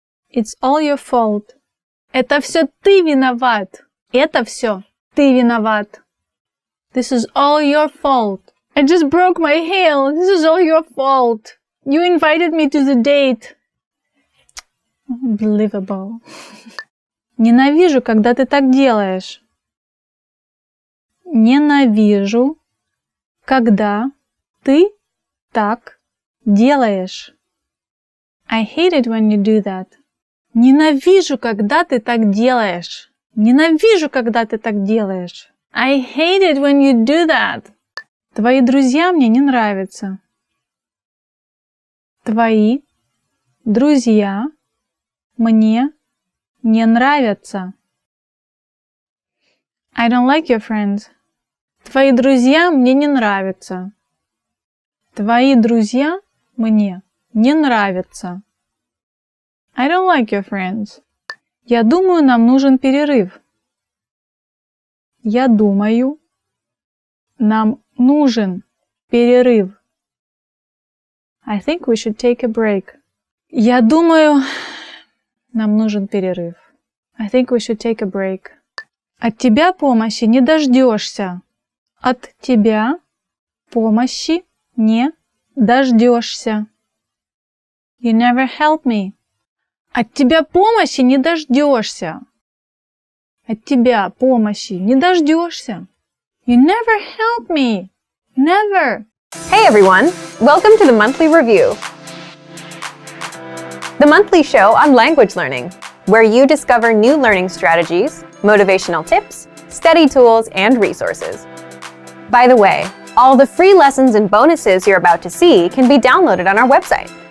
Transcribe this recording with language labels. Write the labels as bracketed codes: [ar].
[en] It's all your fault. [ru] Это все ты виноват. Это все ты виноват. [en] This is all your fault. I just broke my heel. This is all your fault. You invited me to the date. Unbelievable. [ru] Ненавижу, когда ты так делаешь. Ненавижу, когда ты так делаешь. [en] I hate it when you do that. [ru] Ненавижу, когда ты так делаешь. Ненавижу, когда ты так делаешь. [en] I hate it when you do that. [ru] Твои друзья мне не нравятся. Твои друзья мне не нравятся. [en] I don't like your friends. [ru] Твои друзья мне не нравятся. Твои друзья мне не нравятся. [en] I don't like your friends. [ru] Я думаю, нам нужен перерыв. Я думаю, нам нужен перерыв. [en] I think we should take a break. [ru] Я думаю, нам нужен перерыв. [en] I think we should take a break. [ru] От тебя помощи не дождешься. От тебя помощи не дождешься. [en] You never help me. [ru] От тебя помощи не дождешься. От тебя помощи не дождешься. [en] You never help me. Never. Hey everyone! Welcome to the monthly review. The monthly show on language learning, where you discover new learning strategies, motivational tips, study tools, and resources. By the way, all the free lessons and bonuses you're about to see can be downloaded on our website.